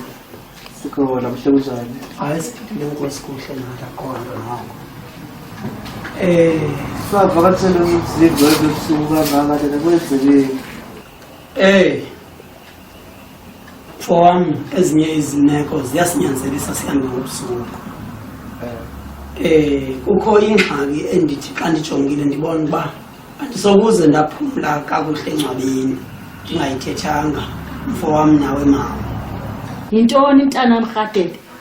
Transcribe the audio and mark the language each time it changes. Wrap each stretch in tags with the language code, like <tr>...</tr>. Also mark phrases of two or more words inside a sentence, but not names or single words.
<zu>Sikhona mhle unjani? Hayi siphile inkosi kuhle nadakhona nawo. Savakatshele umzimba webusuku kangaka tena kwenzekeni? Mfowami ezinye izimeko ziyasinyanzelisa sihambe ngobusuku.</zu> <xh>Kukho ingxaki endithi xa ndijongile ndibona uba andisokuze ndaphumla kakuhle engcwabeni ndingayithethanga mfowami nawe mama. Yintoni mntana mrhadede?</xh>